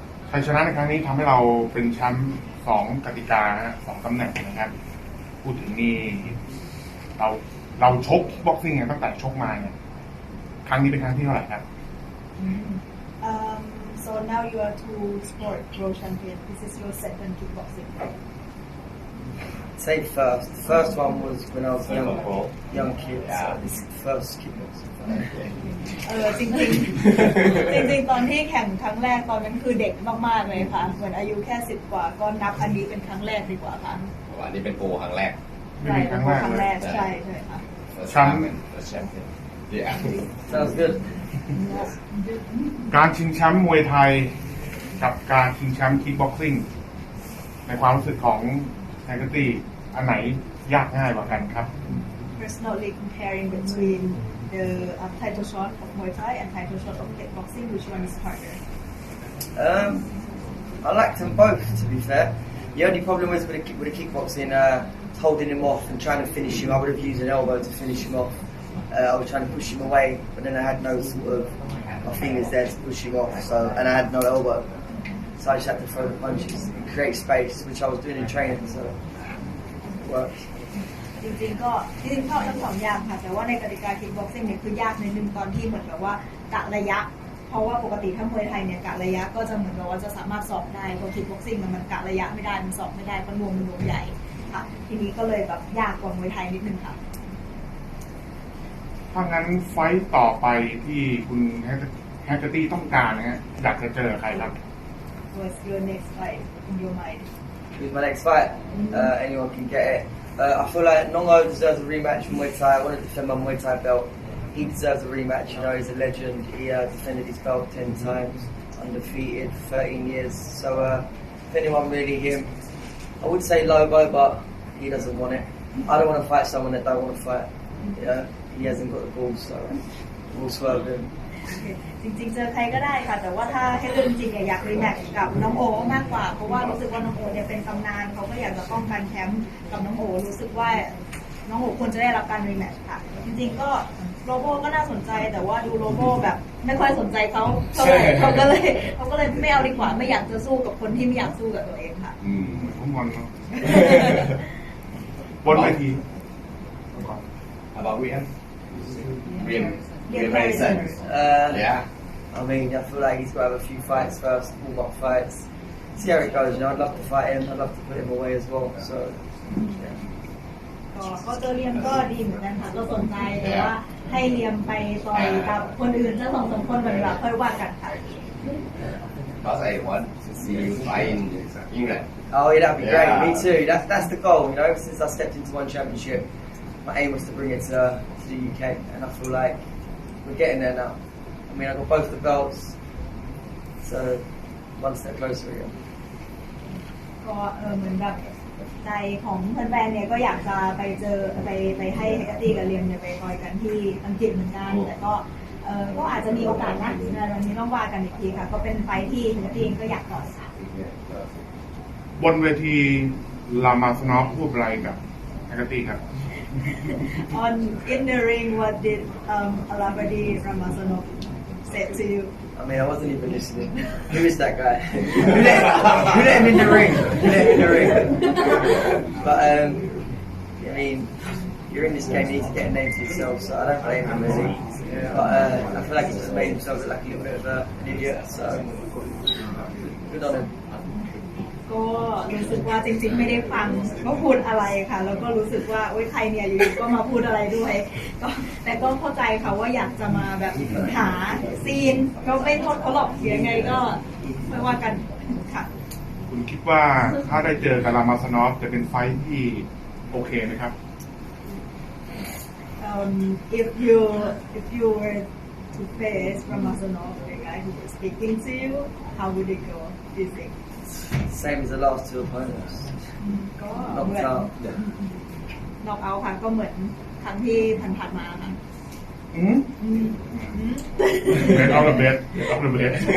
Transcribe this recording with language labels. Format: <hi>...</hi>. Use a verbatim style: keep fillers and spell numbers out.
<th>ชัยชนะในครั้งนี้ทำให้เราเป็นแชมป์สองกติกาสองตำแหน่งนะครับพูดถึงนี่เราเราชกบ็อกซิ่งเนี่ยตั้งแต่ชกมาเนี่ยครั้งนี้เป็นครั้งที่เท่าไหร่ครับ</th> <en>Um, so now you are two sport world champion. This is your second kickboxing, right? Say first. The first one was when I was young, young kid. So this is the first kickboxing.</en> <th>เออจริงจริงจริงตอนที่แข่งครั้งแรกตอนนั้นคือเด็กมากๆเลยค่ะเหมือนอายุแค่สิบกว่าก็นับอันนี้เป็นครั้งแรกดีกว่าค่ะ อันนี้เป็นโปรครั้งแรก ใช่เป็นโปรครั้งแรกใช่ใช่ค่ะ แชมป์แชมป์yeah</th> <en>sounds good</en> <th>การชิงแชมป์มวยไทยกับการชิงแชมป์คิกบ็อกซิ่งในความรู้สึกของไทเกอร์ตี้อันไหนยากง่ายกว่ากันครับ</th> <en>Personally comparing between the uh, title shot of Muay Thai and title shot of kickboxing which one is harder um I liked them both to be fair the only problem was with the with the kickboxing uh holding him off and trying to finish him I would have used an elbow to finish him off Uh, I was trying to push him away, but then I had no sort of my fingers there to push him off, so and I had no elbow, so I just had to throw the punches and create space, which I was doing in training, so it worked.</en> <th>จริงๆก็จริงๆชอบทั้งสองอย่างค่ะแต่ว่าในกติกาคิกบ็อกซิ่งเนี่ยคือยากในนึงตอนที่เหมือนแบบว่ากะระยะเพราะว่าปกติถ้ามวยไทยเนี่ยกะระยะก็จะเหมือนกับว่าจะสามารถสอบได้เพราะคิกบ็อกซิ่งมันกะระยะไม่ได้มันสอบไม่ได้เพราะรวมมันรวมใหญ่ค่ะทีนี้ก็เลยแบบยากกว่ามวยไทยนิดนึงค่ะ เพราะงั้นไฟต์ต่อไปที่คุณแฮกเกอร์ตี้ต้องการนะฮะอยากจะเจอใครครับ</th> <en>What's your next fight in your mind? With my next fight, mm-hmm. uh, anyone can get it. Uh, I feel like Nongo deserves a rematch from Muay Thai. I want to defend my Muay Thai belt. He deserves a rematch. You know, he's a legend. He uh, defended his belt ten times, undefeated, thirteen years. So, uh, if anyone really him, I would say Lobo, but he doesn't want it. I don't want to fight someone that don't want to fight. You know. He hasn't got the balls, so we'll swerve him.</en> <th>จริงๆเจอใครก็ได้ค่ะแต่ว่าถ้าให้เรื่องจริงอยากรีแมตช์กับน้องโอมากกว่าเพราะว่ารู้สึกว่าน้องโอเนี่ยเป็นตำนานเขาก็อยากจะป้องกันแชมป์กับน้องโอรู้สึกว่าน้องโอควรจะได้รับการรีแมตช์ค่ะจริงๆก็โลโบก็น่าสนใจแต่ว่าดูโลโบแบบไม่ค่อยสนใจเขาเท่าไหร่เขาก็เลยเขาก็เลยไม่เอาดีกว่าไม่อยากจะสู้กับคนที่ไม่อยากสู้กับตัวเองค่ะ อืมผมมองเนาะบนเวที</th> <en>About Rian? Rian Rian Harrison. Uh, yeah. I mean, I feel like he's got to have a few fights first, warm-up fights. See how it goes, you know, I'd love to fight him, I'd love to put him away as well, so... Yeah.</en> <th>ก็เจอเรียมก็ดีเหมือนกันค่ะก็สนใจแต่ว่าให้เรียมไปต่อยกับคนอื่นสักสองสามคนก่อนดีกว่าค่อยว่ากันค่ะ</th> <en>Because I want to see you fight in England. Oh yeah, that'd be great, me too. That's, that's the goal, you know, since I stepped into one championship. My aim was to bring it to, to the U K, and I feel like we're getting there now. I mean, I got both the belts, so one step closer again.</en> <th>ก็เออเหมือนแบบใจของแฟนๆเนี่ยก็อยากจะไปเจอไปไปให้เฮตี้กับเรียมเนี่ยไปคอยกันที่อังกฤษเหมือนกันแต่ก็เออก็อาจจะมีโอกาสนะในวันนี้ต้องว่ากันอีกทีค่ะก็เป็นไฟที่เฮตี้ก็อยากต่อสาย บนเวทีลามาสนอฟพูดอะไรกับเฮตี้ครับ</th> <en>On in the ring what did um Alabadi Ramazanov said to you? I mean, I wasn't even listening. Who is that guy? Who let, let him in the ring? Who let him in the ring? But, um, I mean, you're in this game, you need to get a name for yourself, so I don't blame him, is he? But uh, I feel like he just made himself look like a little bit of a, an idiot, so good on him.</en> <th>ก็รู้สึกว่าจริงๆไม่ได้ฟังก็พูดอะไรค่ะแล้วก็รู้สึกว่าโอ๊ยใครเนี่ยอยู่ก็มาพูดอะไรด้วยก็แต่ก็เข้าใจค่ะว่าอยากจะมาแบบหาซีนก็ไม่โทษเขาหรอกเสียไงก็ไม่ว่ากันค่ะ คุณคิดว่าถ้าได้เจอกับรามาสนอฟจะเป็นไฟท์ที่โอเคไหมครับ</th> <en>um, if you if you were to face Ramazanov the guy who was speaking to you how would it go do you think? Same as the last two opponents. Knocked out. Knocked out</en> <th>ค่ะก็เหมือนครั้งที่ผ่านๆมาค่ะ</th> <en>อืมอืมเบสออฟเดอะเบสออฟเดอะเบส</en>